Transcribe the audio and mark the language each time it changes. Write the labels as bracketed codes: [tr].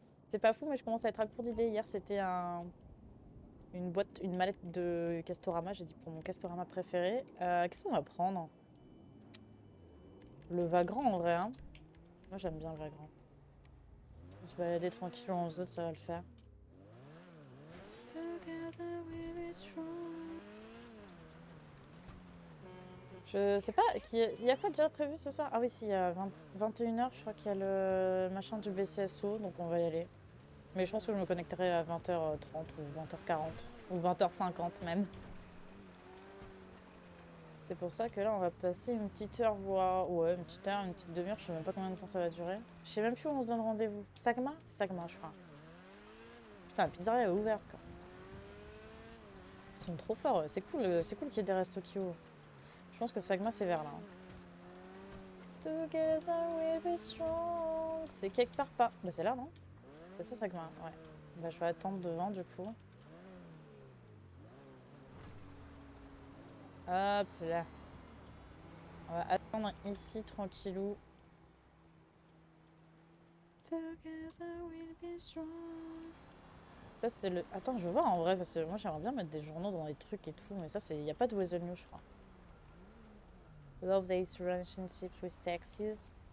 [fr] C'est pas fou, mais je commence à être à court d'idées. Hier, c'était une mallette de Castorama. J'ai dit pour mon Castorama préféré. Qu'est-ce qu'on va prendre? Le Vagrant en vrai, hein. Moi, j'aime bien le Vagrant. On se balader tranquille en zone, ça va le faire. [en] Together we'll be strong. [fr] Je sais pas, il y a quoi déjà prévu ce soir? Ah oui, si, il y a 21h, je crois qu'il y a le machin du BCSO, donc on va y aller. Mais je pense que je me connecterai à 20h30 ou 20h40 ou 20h50 même. C'est pour ça que là, on va passer une petite heure, voire... Ouais, une petite heure, une petite demi-heure, je sais même pas combien de temps ça va durer. Je sais même plus où on se donne rendez-vous. Sagma? Sagma, je crois. Putain, la pizzeria est ouverte, quoi. Ils sont trop forts, c'est cool qu'il y ait des restos qui ouvrent. Je pense que Sagma, c'est vers là. Hein. [en] Together we'll be strong. [fr] C'est quelque part pas. Bah c'est là, non? C'est ça, Sagma, ouais. Bah je vais attendre devant, du coup. Hop là. On va attendre ici, tranquillou. [en] Together we'll be strong. [fr] Ça, c'est le... Attends, je veux voir en vrai, parce que moi, j'aimerais bien mettre des journaux dans les trucs et tout, mais ça, c'est... Il n'y a pas de Weasel News, je crois. [en] Love these relationships with taxes.